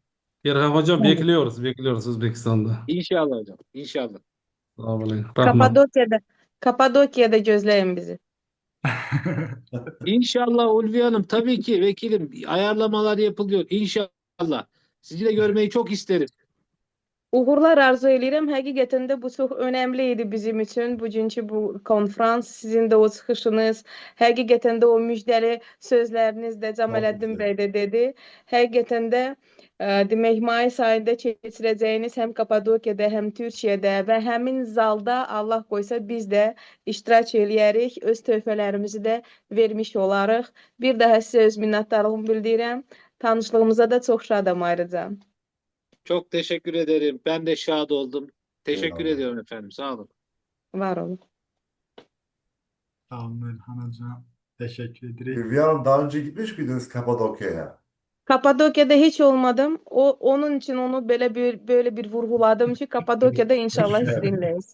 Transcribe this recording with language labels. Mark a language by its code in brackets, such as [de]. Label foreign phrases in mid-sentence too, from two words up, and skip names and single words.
[tr] Erhan Hocam bekliyoruz Özbekistan'da. İnşallah hocam. İnşallah. Sağ olun. Rahmat. [az] Kapadokya'da gözleyin bizi. [tr] İnşallah Ulviye Hanım. Tabii ki vekilim. Ayarlamalar yapılıyor. İnşallah. Sizi de görmeyi çok isterim. [az] Uğurlar arzu edirəm. Həqiqətən də bu çox önəmli idi bizim üçün. Bugünkü bu konfrans, sizin də o çıxışınız, həqiqətən də o müjdəli sözləriniz də [tr] Çok [az] Cəmaləddin [tr] güzel. [az] bəy də dedi. Həqiqətən də demək, mayıs ayında keçirəcəyiniz həm Kapadokyada, həm Türkiyədə və həmin zalda Allah qoysa biz də iştirak eləyərik, öz töhfələrimizi də vermiş olarıq. Bir daha sizə öz minnətdarlığımı bildirirəm. Tanışlığımıza da çox şadam ayrıca. [tr] Çok teşekkür ederim. Ben de şad oldum. Teşekkür Eyvallah. ediyorum efendim. Sağ olun. Var olun. Sağ olun Erhan hocam. Teşekkür ederiz. Hülya Hanım daha önce gitmiş miydiniz Kapadokya'ya? Kapadokya'da hiç olmadım. Onun için onu böyle bir vurguladım ki Kapadokya'da inşallah sizinleyiz.